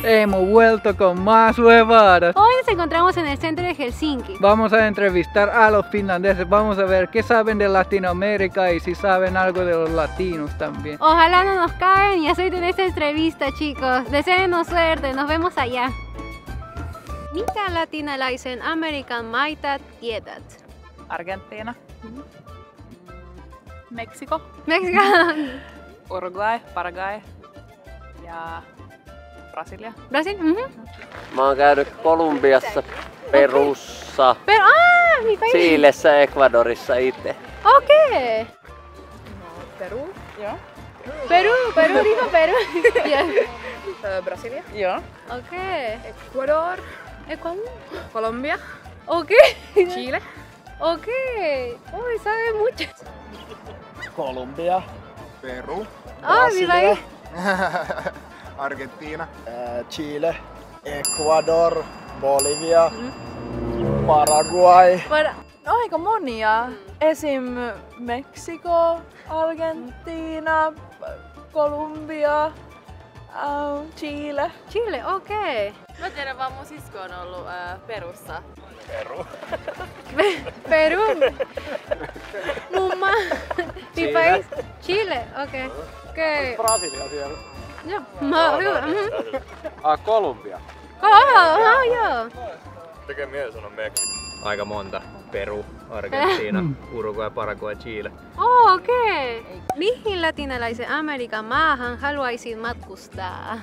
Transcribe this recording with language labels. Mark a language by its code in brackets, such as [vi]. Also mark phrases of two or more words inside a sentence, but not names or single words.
[es] Hemos vuelto con más huevadas. Hoy nos encontramos en el centro de Helsinki. Vamos a entrevistar a los finlandeses, vamos a ver qué saben de Latinoamérica y si saben algo de los latinos también. Ojalá no nos caen y acepten esta entrevista, chicos. Deseenos suerte, nos vemos allá. [fi] Mitä latinalaisen Amerikan maita tiedät? Argentiina. Meksiko. Meksiko. Uruguay, Paraguay ja Brasilia. Brasil? Mä oon käynyt Kolumbiassa, Perussa, [es] Mi país. [fi] Chilessä, Ecuadorissa itse. Okay. Peru. Joo. [es] Peru, dijo Peru. [fi] Brasilia. Joo. Okay. Ecuador. Ecuador. Colombia. Okay. Chile. [es] Okay. Uy, sabe mucho. [fi] Colombia, Peru, [es] Mi país. [fi] Argentiina, Chile, Ecuador, Bolivia, Paraguay. Aika monia. Esim. Meksiko, Argentiina, Kolumbia, Chile. Chile, okei. Mä tiedän vaan mun sisko on ollut Perussa. Peru. Mumma. [es] Mi país. Chile, [fi] okei. Okei. Brasilia siellä. Joo. Kolumbia. Joo. Tekee mieli sanoa Meksiko. Aika monta. Peru, Argentiina, Uruguay, Paraguay, Chile. Okei. Mihin latinalaisen Amerikan maahan haluaisit matkustaa?